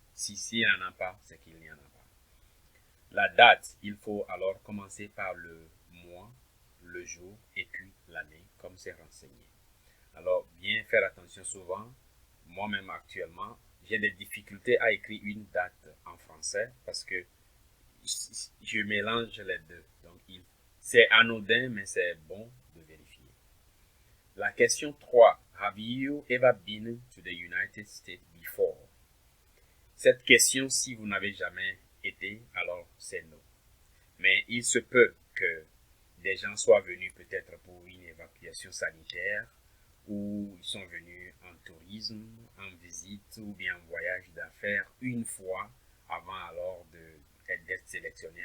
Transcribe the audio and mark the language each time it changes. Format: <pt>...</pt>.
<fr>Si il n'y en a pas, c'est qu'il n'y en a pas. La date, il faut alors commencer par le mois, le jour et puis l'année, comme c'est renseigné. Alors, bien faire attention souvent. Moi-même actuellement, j'ai des difficultés à écrire une date en français parce que je mélange les deux. Donc, c'est anodin, mais c'est bon de vérifier. La question 3.</fr> <en>Have you ever been to the United States before?</en> <fr>Cette question, si vous n'avez jamais été, alors c'est non. Mais il se peut que des gens soient venus peut-être pour une évacuation sanitaire, ou ils sont venus en tourisme, en visite ou bien en voyage d'affaires une fois avant alors d'être sélectionné.</fr>